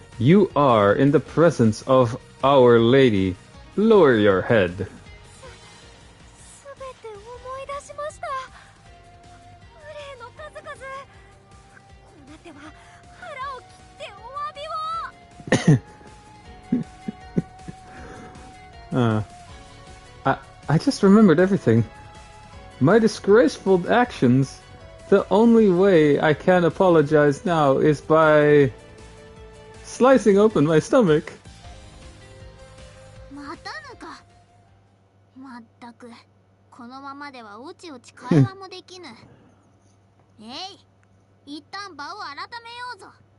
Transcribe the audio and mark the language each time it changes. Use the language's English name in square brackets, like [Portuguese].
[English] You are in the presence of Our Lady. Lower your head. [Japanese] すべて思い出しました無礼の数々こうなっては腹を切ってお詫びを [English] I just remembered everything. My disgraceful actions. The only way I can apologize now is by slicing open my stomach. [Japanese] またぬかまったくこのままではおちおち会話もできぬ一旦場を改めようぞ